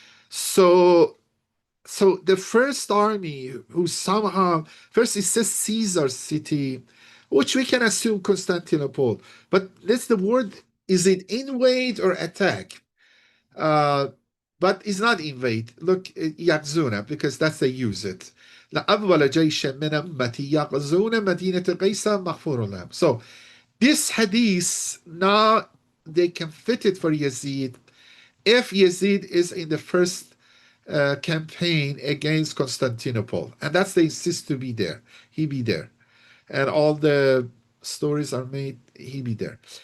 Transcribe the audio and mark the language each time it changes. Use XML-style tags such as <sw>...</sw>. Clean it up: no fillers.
<en>So the first army who somehow, first it says Caesar's city, which we can assume Constantinople, but that's the word, is it invade or attack? But it's not invade. Look, يغزون, because that's they use it.</en> <ar>لأول جيش من أمتي يغزون مدينة قيصر مغفور لهم.</ar> <en>So this hadith, now they can fit it for Yazid if Yazid is in the first campaign against Constantinople, and that's they insist to be there. He be there, and all the stories are made. He be there.</en>